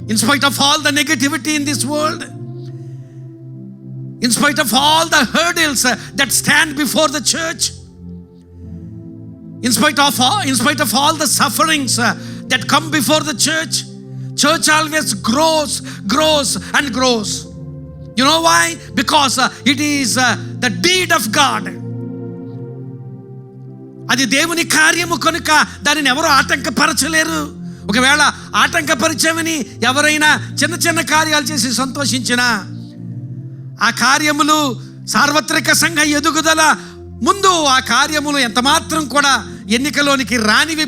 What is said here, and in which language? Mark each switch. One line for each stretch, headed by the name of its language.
English: In spite of all the negativity in this world, in spite of all the hurdles that stand before the church, in spite of all the sufferings that come before the church always grows and grows. You know why? Because it is the deed of God.
Telugu: అది దేవుని కార్యము కనుక దానిని ఎవరు ఆటంకపరచలేరు. ఒకవేళ ఆటంకపరిచామని ఎవరైనా చిన్న చిన్న కార్యాలు చేసి సంతోషించినా, ఆ కార్యములు సార్వత్రిక సంఘ ఎదుగుదల ముందు ఆ కార్యములు ఎంత మాత్రం కూడా ఎన్నికలోనికి రానివి.